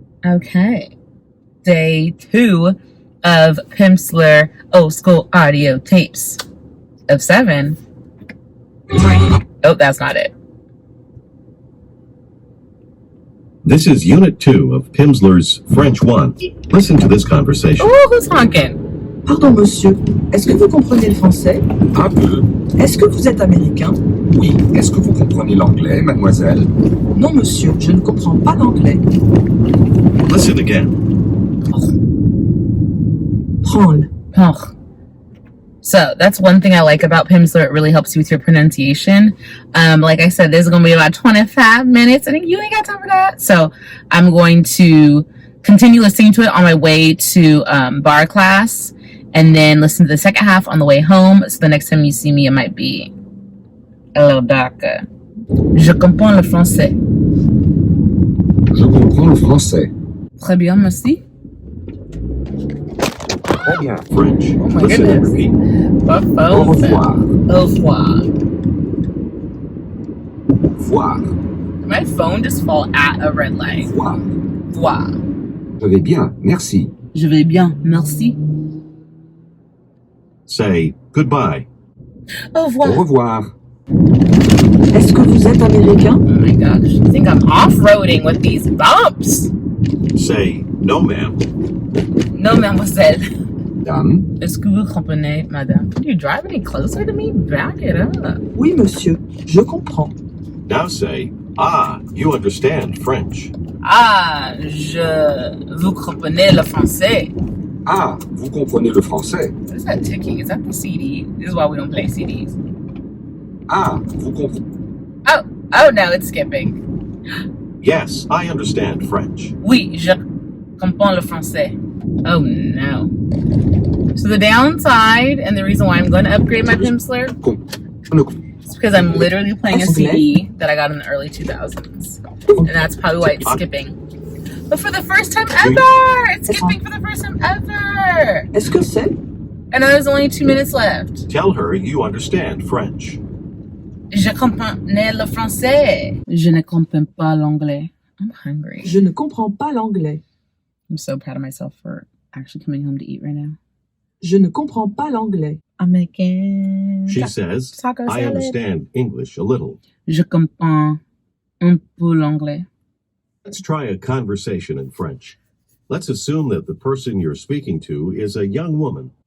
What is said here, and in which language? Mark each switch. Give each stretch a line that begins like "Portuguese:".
English: Okay. Day 2 of Pimsleur old school audio tapes of 7. Oh, that's not it. This is Unit 2 of Pimsleur's French 1. Listen to this conversation. Oh, who's honking?
French: Pardon, monsieur. Est-ce que vous comprenez le français? Un peu. Est-ce que vous êtes américain? Oui. Est-ce que vous comprenez l'anglais, mademoiselle? Non, monsieur, je ne comprends pas l'anglais.
English: Listen again.
French: Prends-le. Oh.
English: So that's one thing I like about Pimsleur. It really helps you with your pronunciation. Like I said, this is going to be about 25 minutes. I think you ain't got time for that. So I'm going to continue listening to it on my way to bar class, and then listen to the second half on the way home. So the next time you see me, it might be a little darker.
French: Je comprends le français. Je comprends le français. Très bien, merci. Très bien.
English: French. Oh my Listen and goodness. repeat.
French: Au revoir. Au revoir. Voir.
English: Did my phone just fall at a red light?
French: Voir. Voir. Je vais bien, merci. Je vais bien, merci.
English: Say goodbye.
French: Au revoir. Au revoir. Est-ce que vous êtes américain?
English: Oh my gosh. I think I'm off-roading with these bumps. Say no, ma'am.
French: No, mademoiselle. Dame. Est-ce que vous comprenez, madame?
English: Can you drive any closer to me? Back it up.
French: Oui, monsieur, je comprends.
English: Now say, ah, you understand French.
French: Ah, vous comprenez le français. Ah, vous comprenez le français.
English: What is that ticking? Is that the CD? This is why we don't play CDs.
French: Ah, vous comprenez.
English: Oh no, it's skipping. Yes, I understand French.
French: Oui, je comprends le français.
English: Oh no. So the downside, and the reason why I'm going to upgrade my Pimsleur, is because I'm literally playing a CD that I got in the early 2000s. And that's probably why it's skipping. But for the first time ever! It's skipping for the first time ever!
French: Est-ce que c'est?
English: And now there's only 2 minutes left. Tell her you understand French.
French: Je comprenais le français. Je ne comprends pas l'anglais.
English: I'm hungry.
French: Je ne comprends pas l'anglais.
English: I'm so proud of myself for actually coming home to eat right now.
French: Je ne comprends pas l'anglais.
English: I'm making She says, taco I salad. understand English a little.
French: Je comprends un peu l'anglais.
English: Let's try a conversation in French. Let's assume that the person you're speaking to is a young woman.